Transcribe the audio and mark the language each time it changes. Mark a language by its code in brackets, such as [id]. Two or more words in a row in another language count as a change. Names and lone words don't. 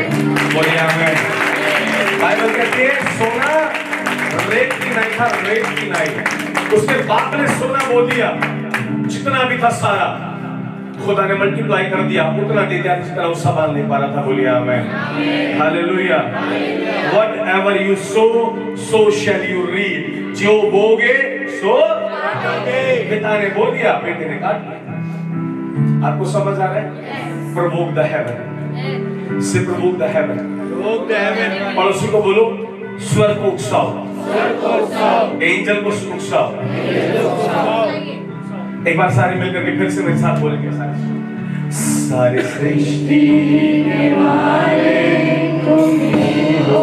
[hi] बोलिए आमीन। बाइबल कहती है सोना रेत की नहीं था, रेत की नहीं। उसके बाप ने सोना बो दिया, जितना भी था सारा खुदा ने मल्टीप्लाई कर दिया, उतना दे दिया जितना वो संभाल नहीं पा रहा था। बोलिए आमीन। हालेलुया। [en] Whatever you sow, so shall you reap। [hi] जो बोगे सो काटोगे। पिता ने बो दिया, बेटे ने काट लिया। आपको समझ आ रहा है? [en] Provoke the heaven। से provoke the heaven। Provoke the heaven। [hi] पड़ोसी को बोलो स्वर को उकसाओ, एंजल को उकसाओ। एक बार सारे मिलकर के फिर से मेरे साथ बोलेंगे, सारे सृष्टि के मालिक तुम ही हो।